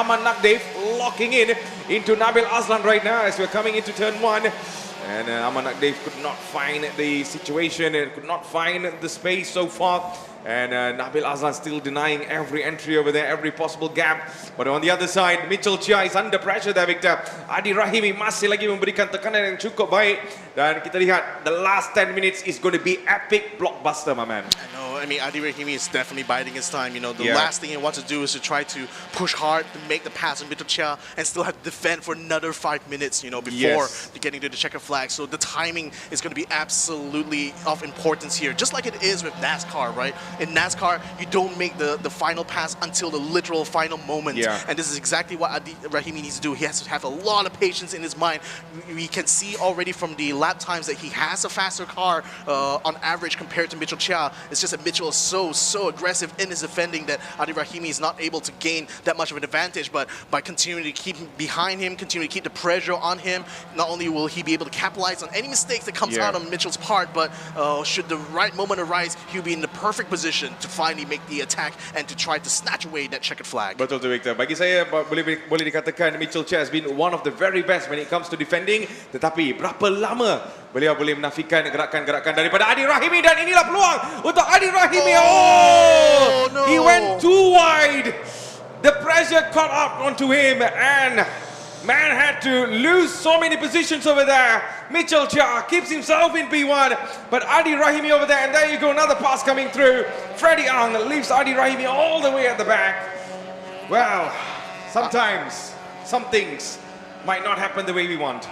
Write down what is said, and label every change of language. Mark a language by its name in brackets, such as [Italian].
[English] Aman Nakdev locking in into Nabil Azlan right now as we're coming into turn 1. And Aman Nakdev could not find the situation and could not find the space so far. And Nabil Azlan still denying every entry over there, every possible gap. But on the other side, Mitchell Chia is under pressure there, Victor. [Malay] Adi Rahimi masih lagi memberikan tekanan yang cukup baik. Dan kita lihat, [English] the last 10 minutes is going to be epic blockbuster, my man. I mean, Adi Rahimi is definitely biding his time. You know, the last thing he wants to do is to try to push hard to make the pass on Mitchell Chia and still have to defend for another 5 minutes, you know, before getting to the checker flag. So the timing is going to be absolutely of importance here, just like it is with NASCAR, right? In NASCAR, you don't make the final pass until the literal final moment. And this is exactly what Adi Rahimi needs to do. He has to have a lot of patience in his mind. We can see already from the lap times that he has a faster car on average compared to Mitchell Chia. It's just that Mitchell is so aggressive in his defending that Adi Rahimi is not able to gain that much of an advantage. But by continuing to keep behind him, continue to keep the pressure on him, not only will he be able to capitalize on any mistakes that comes out on Mitchell's part, but should the right moment arise, he'll be in the perfect position to finally make the attack and to try to snatch away that checkered flag. [Malay] Betul tu, Victor. Bagi saya boleh dikatakan [English] Mitchell Chia has been one of the very best when it comes to defending. [Malay] Tetapi berapa lama beliau boleh menafikan gerakan-gerakan daripada Adi Rahimi, dan inilah peluang untuk Adi Rahimi. [English] Oh, no. He went too wide. The pressure caught up onto him and man had to lose so many positions over there. Mitchell Chia keeps himself in P1, but Adi Rahimi over there, and there you go, another pass coming through. Freddie Ang leaves Adi Rahimi all the way at the back. Well, sometimes some things might not happen the way we want.